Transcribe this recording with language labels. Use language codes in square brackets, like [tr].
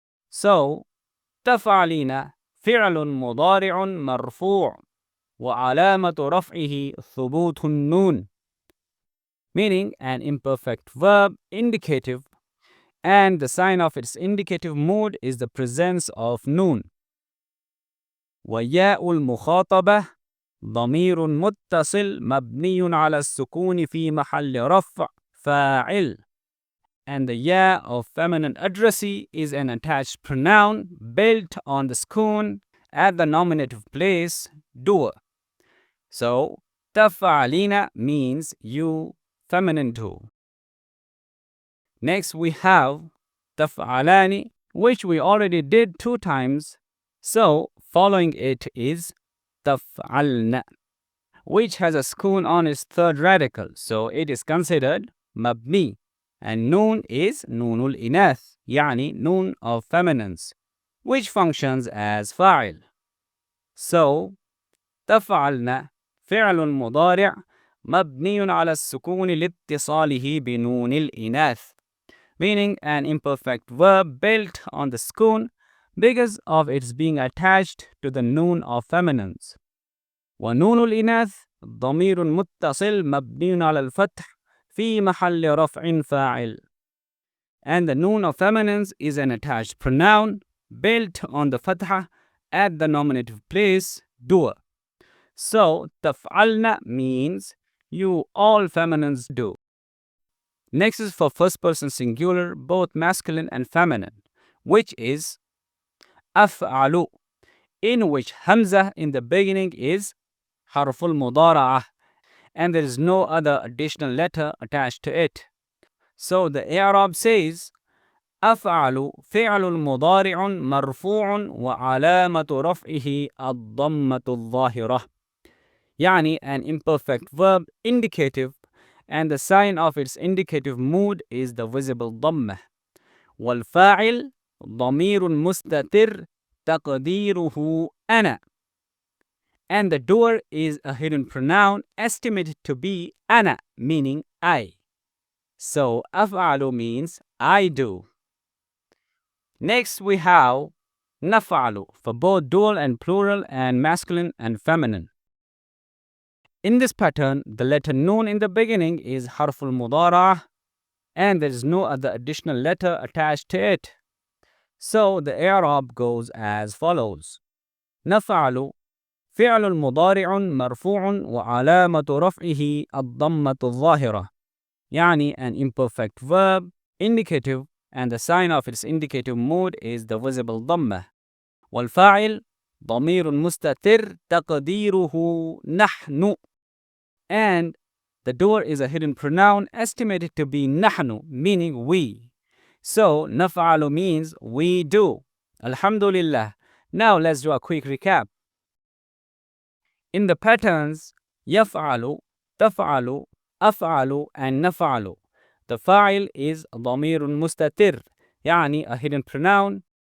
[en] So, [ar] تفعلين فعل مضارع مرفوع وعلامة رفعه ثبوت النون, [en] meaning an imperfect verb, indicative, and the sign of its indicative mood is the presence of noon. [ar] وياء المخاطبة ضمير متصل مبني على السكون في محل رفع فاعل. [en] And the ya of feminine addressee is an attached pronoun built on the sukun at the nominative place, doer. So, تفعلين means you feminine do. Next we have تفعلان, which we already did 2 times. So, following it is تفعلن, which has a sukun on its third radical. So, it is considered mabni. And noon is noonul inath, yani noon of feminines, which functions as fa'il. So, [ar] تفعلن فعل مضارع مبني على السكون لاتصاله بنون الإناث, [en] meaning an imperfect verb built on the sukun because of its being attached to the noon of feminines. [ar] ونون الإناث ضمير متصل مبني على الفتح في محل رفع فاعل. [en] And the noon of feminines is an attached pronoun built on the fatha at the nominative place, doer. So, تفعلن means you all feminines do. Next is for first person singular, both masculine and feminine, which is أفعل, in which hamza in the beginning is harful mudara'ah, and there is no other additional letter attached to it. So the i'rab says [ar] أفعل فعل مضارع مرفوع وعلامة رفعه الضمة الظاهرة. يعني [en] an imperfect verb indicative, and the sign of its indicative mood is the visible ضمة. [ar] والفاعل ضمير مستتر تقديره أنا. [en] And the doer is a hidden pronoun estimated to be أنا, meaning I. So أفعل means I do. Next we have نفعل for both dual and plural and masculine and feminine. In this pattern, the letter noon in the beginning is حرف المضارعة, and there is no other additional letter attached to it. So the i'rab goes as follows. [ar] نفعل فعل مضارع مرفوع وعلامة رفعه الضمة الظاهرة. يعني [en] an imperfect verb, indicative, and the sign of its indicative mood is the visible ضمة. [ar] والفاعل ضمير مستتر تقديره نحن. [en] And the doer is a hidden pronoun estimated to be نحن, meaning we. So نفعل means we do. Alhamdulillah. Now let's do a quick recap. In the patterns يفعل, تفعل, أفعل, and نفعل, the fa'il is ضمير مستتر, [ar] يعني [en] a hidden pronoun.